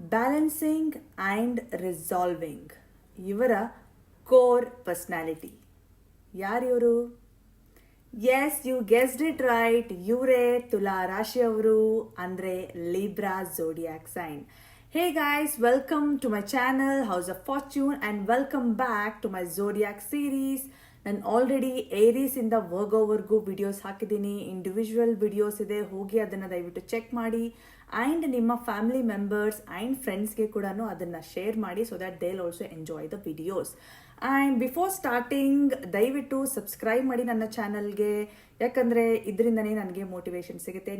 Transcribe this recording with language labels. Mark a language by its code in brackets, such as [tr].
[en] Balancing and resolving ಇವರ core personality. [kn] ಯಾರಿವರು? [en] yes, you guessed it right, [kn] ಇವರೇ ತುಲಾ ರಾಶಿಯವರು, ಅಂದರೆ [en] Libra zodiac sign. Hey guys, welcome to my channel House of Fortune and welcome back to my Zodiac series. [kn] ನಾನು already ಏರೀಸ್ ಇಂದ ವರ್ಗೋವರೆಗೂ videos ಹಾಕಿದ್ದೀನಿ, individual videos ಇದೆ, ಹೋಗಿ ಅದನ್ನು ದಯವಿಟ್ಟು ಚೆಕ್ ಮಾಡಿ. [en] and [kn] ನಿಮ್ಮ ಫ್ಯಾಮಿಲಿ ಮೆಂಬರ್ಸ್ ಆ್ಯಂಡ್ ಫ್ರೆಂಡ್ಸ್ಗೆ ಕೂಡ ಅದನ್ನು ಶೇರ್ ಮಾಡಿ, [en] So that they will also enjoy the videos. [kn] And before starting ದಯವಿಟ್ಟು ಸಬ್ಸ್ಕ್ರೈಬ್ ಮಾಡಿ ನನ್ನ ಚಾನಲ್ಗೆ, ಯಾಕಂದರೆ ಇದರಿಂದನೇ ನನಗೆ ಮೋಟಿವೇಶನ್ ಸಿಗುತ್ತೆ.